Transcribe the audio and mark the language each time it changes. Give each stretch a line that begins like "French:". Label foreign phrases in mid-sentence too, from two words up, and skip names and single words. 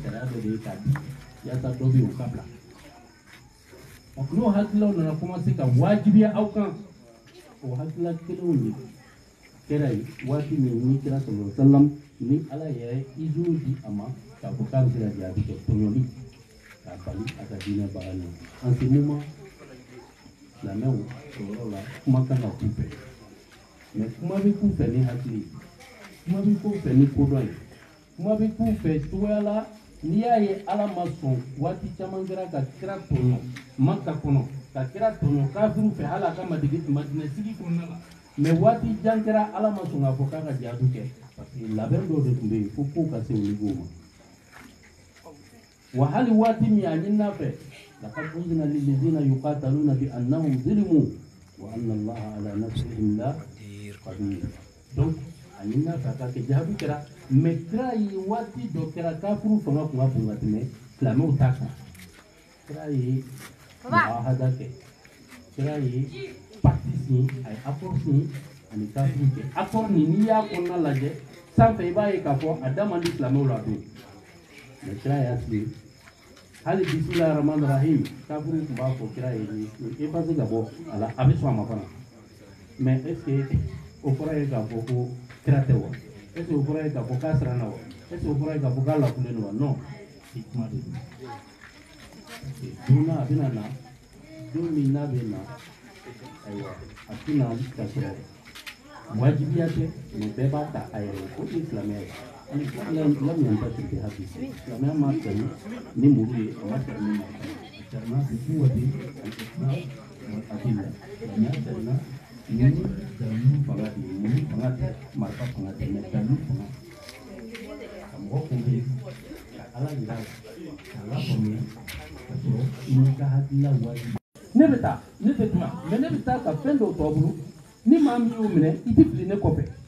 Bambara: sariya dɔ de ye k'a di yaasa dɔ bɛ yen o ka bila n'o hakililaw nana commencer ka wajibiya aw kan o hakilila kelenw de kɛra ye waati min ni kira
Arabic: sallallahu alaihi wa sallam
Bambara: ni ala yɛrɛ izini di a ma k'a fɔ k'a bɛ se ka jaabi kɛ tɔɲɔli k'a bali a ka diinɛ baara ɲɛ
French: en ce moment
Bambara: silamɛw o yɔrɔ la kuma kan ka k'u fɛ mais kuma bɛ k'u fɛ ni hakili kuma bɛ k'u fɛ ni kodɔn ye kuma bɛ k'u fɛ cogoya la n'i y'a ye ala ma sɔn waati caman kɛra ka kira tɔɲɔ Makka kɔnɔ ka kira tɔɲɔ kafiriw fɛ hali a ka Madina sigi kɔnɔna la mais waati jan kɛra ala ma sɔn k'a fɔ k'a ka jihadu kɛ
French: parce que
Bambara: labɛn dɔw de tun bɛ yen fo kow ka se o niveau ma wa hali waati min a ɲinina fɛ
Arabic: لقد أذن للذين يقاتلون بأنهم ظلموا وأن الله على نصرهم لقدير
Bambara: donc a ɲinina fɛ a ka kɛ jihadu kɛra mais kira ye waati dɔ kɛra kafiriw fanga tun ka bon ka tɛmɛ silamɛw ta kan kira ye muahada kɛ kira ye
French: pacte signé
Bambara: a ye
French: accord signé
Bambara: ani kafiriw kɛ accord nin n'i y'a kɔnɔna lajɛ sanfɛ i b'a ye k'a fɔ a da man di silamɛw la don mais kira y'a signé hali
Arabic: بسم الله الرحمن الرحيم
Bambara: kafiriw tun b'a fɔ kira ye ni effacé ka bɔ a la a bɛ sɔn a ma fana mais
French: est ce que
Bambara: o kɔrɔ ye k'a fɔ ko kira tɛ wa
French: est ce que
Bambara: o kɔrɔ ye k'a fɔ k'a siranna wa
French: est ce que
Bambara: o kɔrɔ ye k'a fɔ k'a lakulen don wa non i kuma de don don n'a bɛna na don min n'a bɛ na ayiwa a tɛna ka sɔrɔ wajibiya tɛ mais bɛɛ b'a ta a yɛrɛ ye o de ye silamɛya ye ani
Arabic: لم ينتشر بحديث
Bambara: silamɛya ma tɛmɛ ni muru ye a ma tɛmɛ ni maa a tɛmɛna
Arabic: بقوة الإسلام والأدلة
Bambara: silamɛya tɛmɛna ni dalilu fanga de ye muru fanga tɛ marifa fanga tɛ mais dalilu fanga ka mɔgɔ kunbɛn ka ala yira ka lafaamuya ka sɔrɔ i n'i ka hakilila wajibi ne bɛ taa ne tɛ kuma mais ne bɛ taa ka fɛn dɔw tɔ bolo ni maa min y'o minɛ i tɛ fili ne kɔfɛ